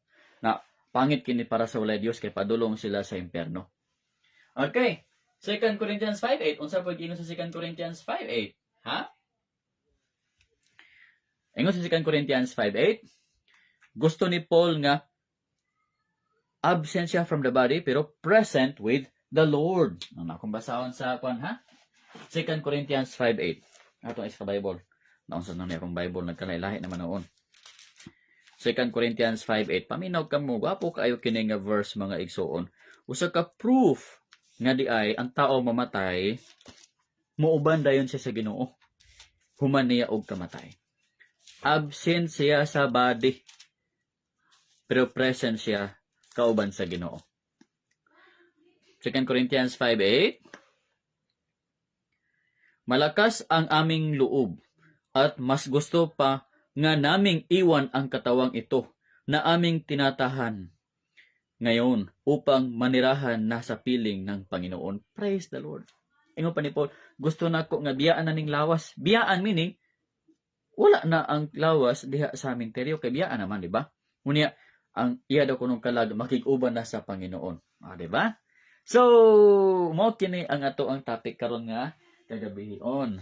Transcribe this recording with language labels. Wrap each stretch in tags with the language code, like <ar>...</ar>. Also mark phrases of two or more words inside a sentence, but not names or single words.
<ceb>Na pangit kini para sa walay Dios kay padulong sila sa impyerno. Okay. 2 Corinthians 5:8. Unsa pag ingon sa 2 Corinthians 5:8? Ha? Ingon sa 2 Corinthians 5:8. Gusto ni Paul nga absent siya</ceb> <en>from the body</en> <ceb>pero</ceb> <en>present with the Lord.</en> <ceb>Ang akong basahon sa kwan ha? 2 Corinthians 5:8. Ato is ka Bible. Naunsa na akong Bible nagkalailahi naman noon. 2 Corinthians 5:8. Paminaw ka mo, gwapo kaayo kini nga verse mga igsoon. Usa ka proof nga di ay ang tao mamatay, muuban dayon siya sa Ginoo. Human niya og kamatay. Absent siya sa body, pero present siya kauban sa Ginoo. 2 Corinthians 5:8.</ceb> <tl>Malakas ang aming loob at mas gusto pa nga naming iwan ang katawang ito na aming tinatahan ngayon upang manirahan na sa piling ng Panginoon.</tl> <en>Praise the Lord.</en> <ceb>Ingon pa ni Paul, gusto na ko nga biyaan na ning lawas. Biyaan meaning, wala na ang lawas diha sa sementeryo kay biyaan naman, di ba? Unya, ang iya daw kunong kalag makig-uban na sa Panginoon. Di ba? So, mo kini ang ato ang topic karon nga kagabihion.</ceb>